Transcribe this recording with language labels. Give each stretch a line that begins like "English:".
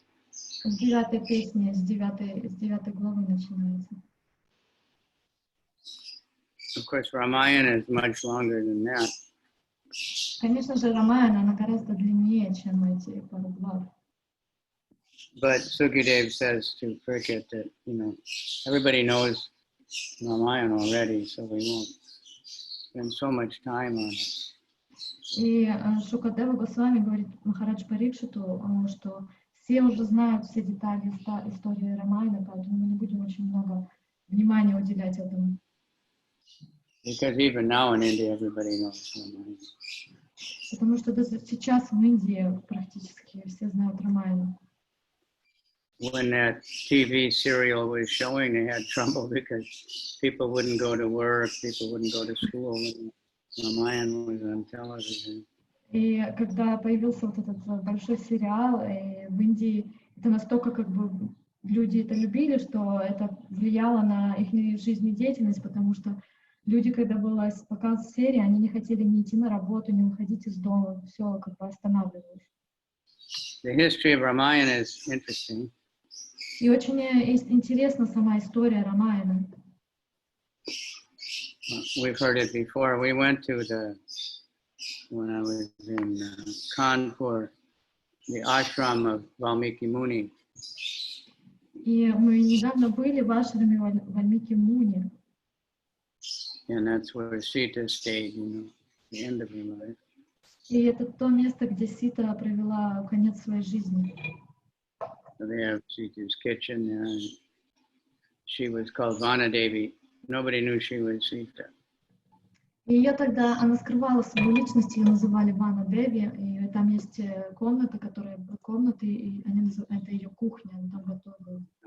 Russian: С 9 песни, с 9 главы начинается.
English: Of course, Ramayana is much longer than that.
Russian: Конечно же, Рамаяна, она гораздо длиннее, чем эти пару глав.
English: But Sukadev says to Parikshit that, everybody knows Ramayana already, so we won't spend so much time on it.
Russian: И Шукадева Госвами говорит Махарадж Парикшиту, что все уже знают все детали истории Рамаяна, поэтому мы не будем очень много внимания уделять этому.
English: Because even now in India, everybody knows Ramayana.
Russian: Потому что даже сейчас в Индии практически все знают Рамаяну.
English: When that TV serial was showing, they had trouble because people wouldn't go to work, people wouldn't go to school. Ramayana was on television.
Russian: И когда появился вот этот большой сериал в Индии, это настолько как бы люди это любили, что это влияло на их жизнедеятельность, потому что люди, когда был показ серии, они не хотели ни идти на работу, ни выходить из дома, все как бы останавливалось.
English: The history of Ramayana is interesting.
Russian: И очень интересна сама история Рамаяна.
English: We've heard it before. We went to when I was in Kanpur, the ashram of Valmiki Muni.
Russian: И мы недавно были в ашраме Вальмики Муни.
English: And that's where Sita stayed, the end of her life.
Russian: И это то место, где Сита провела конец своей жизни.
English: So they have Sita's kitchen there. And she was called Vanadevi. Nobody knew she was Sita.
Russian: И ее тогда, она скрывала свою личность, ее называли Вана Деви, и там есть комната, и они называют, это ее кухня, она там готовила.